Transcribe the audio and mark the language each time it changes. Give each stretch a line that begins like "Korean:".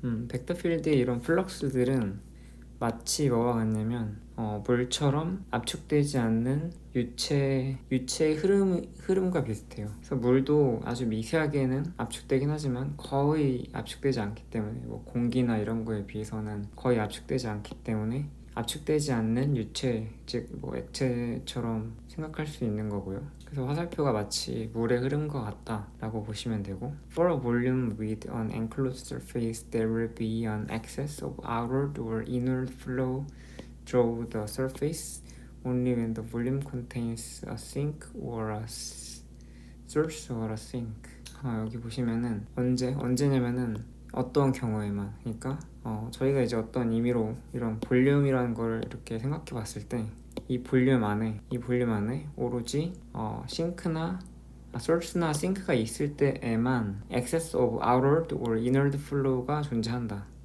Korean: 벡터 필드의 이런 플럭스들은 마치 뭐와 같냐면 물처럼 압축되지 않는 유체의 흐름과 비슷해요. 그래서 물도 아주 미세하게는 압축되긴 하지만 거의 압축되지 않기 때문에 뭐 공기나 이런 거에 비해서는 거의 압축되지 않기 때문에 압축되지 않는 유체, 즉 뭐 액체처럼 생각할 수 있는 거고요. 그래서 화살표가 마치 물의 흐름과 같다라고 보시면 되고,
English: For a volume with an enclosed surface, there will be an excess of outward or inward flow through the surface only when the volume contains a sink or a source or a sink.
Korean: 여기 보시면은 언제냐면은 어떤 경우에만, 그러니까 저희가 이제 어떤 의미로 이런 볼륨이라는 걸 이렇게 생각해 봤을 때 이 볼륨 안에 오로지 싱크나 소스나 싱크가 있을 때에만
English: excess of outward or inward flow
Korean: 가 존재한다.